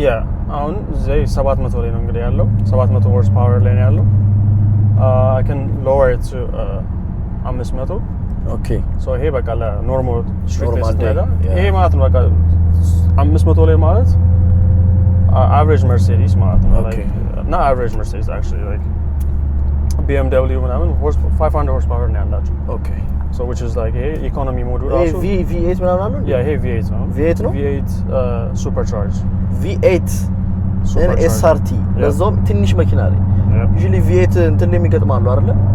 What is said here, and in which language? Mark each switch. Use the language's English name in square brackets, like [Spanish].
[Amharic] yeah አሁን ዘይ 700 ላይ ነው እንግዲህ ያለው 700 horsepower ላይ ነው ያለው [English] I can lower it to 500 okay [Amharic] so ይሄ በቃ ለኖርማል ስትሪክት ስታይል ይሄ ማለት ነው በቃ 500 ላይ ማለት average Mercedes ማለት ነው [English] like not average Mercedes actually like BMW [Amharic] ምናምን 500 horsepower ነው ያላቸው [English] okay so which is like [Amharic] ይሄ [English] economy mode [Amharic] ራሱ V8 ምናምን አለው [English] yeah [Amharic] ይሄ V8 ነው [English] V8 supercharged [Amharic] V8 SRT ለዛም ትንሽ መኪና ላይ usually V8 እንትን ላይ የሚገጥማሉ አይደለ